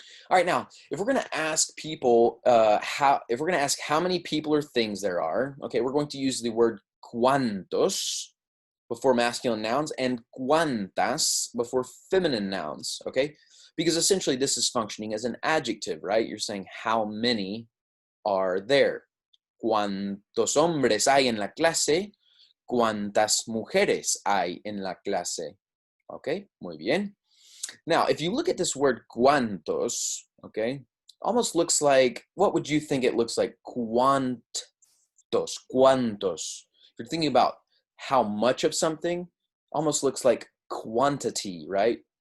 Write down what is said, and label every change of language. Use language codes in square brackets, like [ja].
[en] All right, now, if we're going to ask people how many people or things there are, okay, we're going to use the word cuantos before masculine nouns and cuantas before feminine nouns, okay? Because essentially this is functioning as an adjective, right? You're saying how many are there. [es] ¿Cuántos hombres hay en la clase? ¿Cuántas mujeres hay en la clase? Okay, muy bien. [en] Now, if you look at this word cuantos, okay, almost looks like, what would you think it looks like? Cuantos. If you're thinking about how much of something, almost looks like quantity, right?